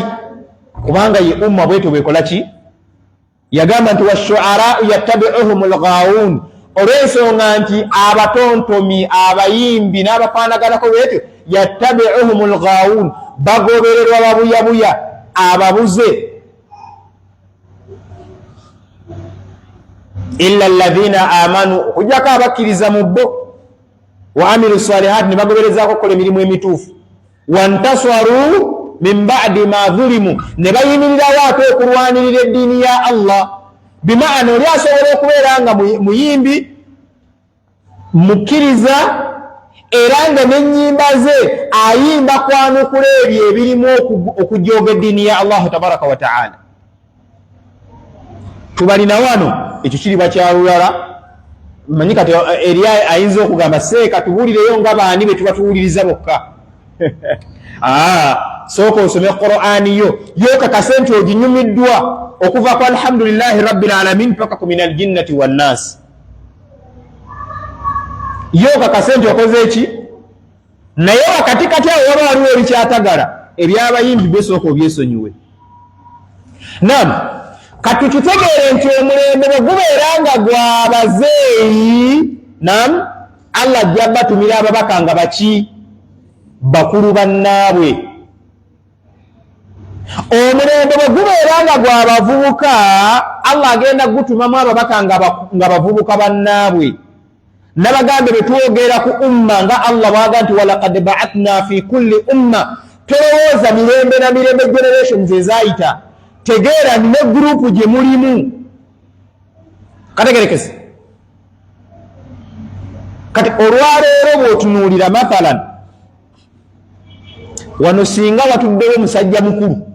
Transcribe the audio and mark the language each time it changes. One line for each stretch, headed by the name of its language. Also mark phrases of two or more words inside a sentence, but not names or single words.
Ganda: Kubanga ye umma bwetyo bwekola ki? Yagamba nti
Arabic: والشعراء يتبعهم الغاوون,
Ganda: olw'ensonga nti abatontomi, abayimbi n'abafaanaganako bwetyo
Arabic: يتبعهم الغاوون,
Ganda: bagobererwa babuyabuya, ababuze.
Arabic: إلا الذين آمنوا,
Ganda: okujjako abakkiriza mu bo,
Arabic: وعملوا الصالحات,
Ganda: ne bagoberezaako okukola emirimu emituufu,
Arabic: وانتصروا من بعد ما ظلموا,
Ganda: ne bayimirirawo ate okulwanirira eddiini ya Allah. Bimaana oli asobola okubeera nga muyimbi, mukkiriza, era nga n'ennyimba ze ayimba kwanukula ebyo ebirimu okujooga eddiini ya Allah
Arabic: تبارك وتعالى.
Ganda: Tubalina wano, ekyo kiriba kya lulala. Manyi kati eri ayinza okugamba seeka tubuulireyo nga baani be tuba tuwuliriza bokka. Sooka osome Qur'ani yo kakase nti oginyumiddwa okuva ku
Arabic: الحمد لله رب العالمين
Ganda: paka ku
Arabic: من الجنة والناس.
Ganda: Yo kakase nti okoze eki, naye wakati kati awo waba waliwo ebikyatagala, ebyabayimbi besooka obyesonyiwe. Naam, kati tutegeere nti omulembe bwe gubeera nga gwabazeeyi, naam, Allah ajja batumira ababaka nga baki? Bakulu bannaabwe. omulembe bwe gubeera nga gw'abavubuka Allah agenda gutumamu ababaka nga bavubuka bannaabwe nabagambe betwogera ku umma nga Allah bwaga nti
Arabic: ولقد بعثنا في كل أمة
Ganda: tolowooza mirembe na mirembe generations ezayita tegeera ne gurupu gye mulimu kategerekese kati olwaleero bw'otunuulira mathalan wano singa watuddewo omusajja mukulu